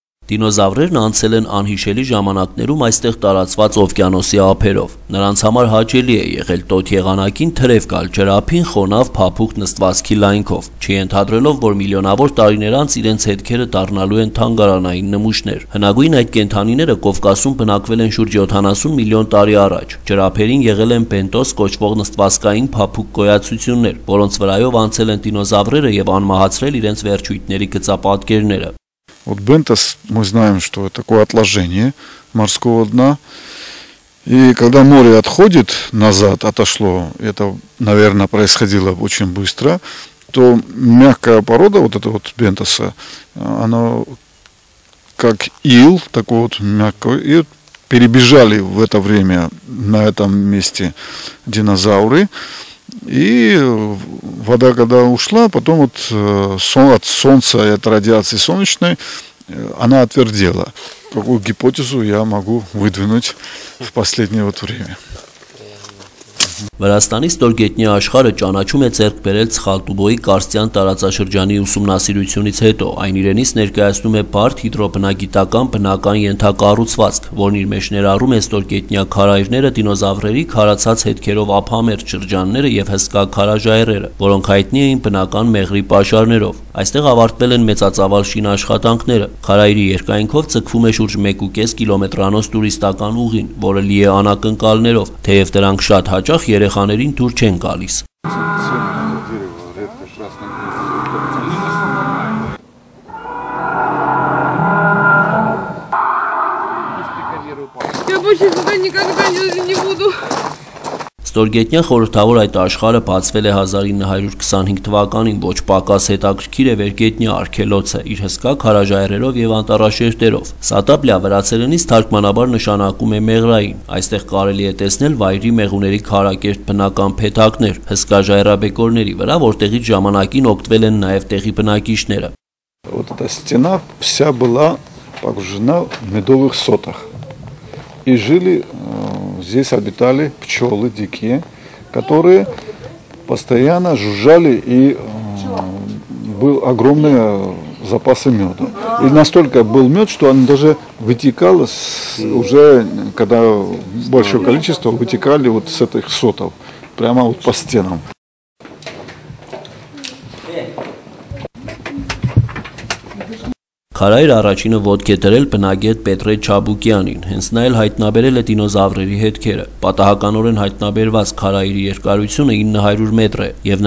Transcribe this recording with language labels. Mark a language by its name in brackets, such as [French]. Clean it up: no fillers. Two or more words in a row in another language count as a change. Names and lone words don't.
[Armenian] Դինոզավրերն անցել են անհիշելի ժամանակներում այստեղ տարածված օվկիանոսի ափերով։ Նրանց համար հաճելի է եղել տոթ եղանակին թրև գալ ջրափին խոնավ փափուկ նստվածքի լայնքով, չենթադրելով, որ միլիոնավոր տարիներ անց իրենց հետքերը դառնալու են թանգարանային նմուշներ։ Հնագույն այդ կենդանիները Կովկասում բնակվել են շուրջ 70 միլիոն տարի առաջ։ Ջրափերին եղել են բենտոս կոչվող նստվածքային փափուկ գոյացություններ, որոնց վրայով անցել են դինոզավրերը եւ անմահացրել իրենց վերջույթների գծապատկերները։ [Russian] Вот бентос, мы знаем, что это такое отложение морского дна. И когда море отходит назад, отошло, это, наверное, происходило очень быстро, то мягкая порода вот эта вот бентоса, она как ил, такой вот мягкий, и перебежали в это время на этом месте динозавры. И вода, когда ушла, потом вот от солнца и от радиации солнечной она отвердела. Какую гипотезу я могу выдвинуть в последнее вот время? [Armenian] Վրաստանի ստորգետնյա աշխարհը ճանաչում է ձեռք բերել Ցխալտուբոյի կարստյան տարածաշրջանի ուսումնասիրությունից հետո, այն իրենից ներկայացնում է բարդ հիդրոբնագիտական բնական ենթակառուցվածք, որն իր մեջ ներառում է ստորգետնյա քարայրները, դինոզավրերի քարացած հետքերով ափամերձ շրջանները եւ հսկա քարաժայռերը, որոնք հայտնի էին բնական մեղրի պաշարներով։ Այստեղ ավարտվել են մեծածավալ շինաշխատանքները։ Քարայրի երկայնքով ձգվում է շուրջ 1.5 կիլոմետրանոց տուրիստական ուղին, որը լի է անակնկալներով, թեև դրանք շատ հաճախ երեխաներին դուր չեն գալիս։ [Russian] Я больше сюда никогда не буду. [Armenian] Ստորգետնյա խորհրդավոր այդ աշխարհը բացվել է 1925 թվականին, ոչ պակաս հետաքրքիր է վերգետնյա արգելոցը, իր հսկա քարաժայռերով եւ անտառաշերտերով։ Սատապլյա վրացերենից թարգմանաբար նշանակում է մեղրային։ Այստեղ կարելի է տեսնել վայրի մեղուների քարակերտ բնական փեթակներ, հսկա ժայռաբեկորների վրա, որտեղից ժամանակին օգտվել են նաեւ տեղի բնակիչները։ [Russian] Вот эта стена вся была погружена в медовых сотах. И жили, здесь обитали пчелы дикие, которые постоянно жужжали, и был огромный запасы меда. И настолько был мед, что он даже вытекал, уже когда большое количество вытекали вот с этих сотов, прямо вот по стенам. [Armenian] Քարայր առաջինը ոտք է դրել բնագետ Պետրե Չաբուկյանին, հենց նա էլ հայտնաբերել է դինոզավրերի հետքերը։ Պատահականորեն հայտնաբերված քարայրի երկարությունը 900 մետր է, եւ